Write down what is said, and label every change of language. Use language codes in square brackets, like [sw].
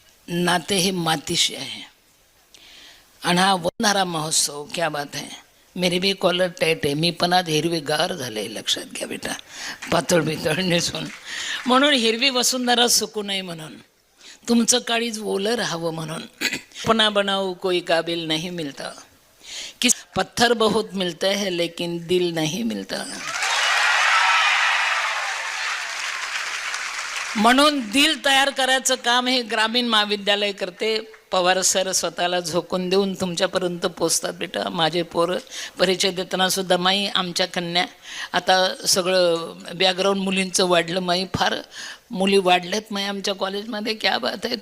[mr] नाते हे मातीशी आहे आणि हा वंधारा महोत्सव [hi] क्या बात है. [mr] मेरी बी कॉलर टाईट आहे, मी पण आज हिरवीगार झाले, लक्षात घ्या बेटा, पातळ बितळ नेसून. म्हणून हिरवी वसुंधरा सुकू नये म्हणून, तुमचं काळीज ओलं राहावं म्हणून. [hi] अपना बनाऊ कोई काबिल नहीं मिलता, कि पत्थर बहुत मिलते हैं लेकिन दिल नहीं मिलता. [mr] म्हणून दिल तयार करायचं काम हे ग्रामीण महाविद्यालय करते. पवार सर स्वतःला झोकून देऊन तुमच्यापर्यंत पोचतात बेटा. माझे पोरं परिचय देताना सुद्धा माई आमच्या कन्या, आता सगळं बॅकग्राऊंड मुलींचं वाढलं माई, फार मुली वाढल्यात माई आमच्या कॉलेजमध्ये. [hi] क्या बात [mr] आहे.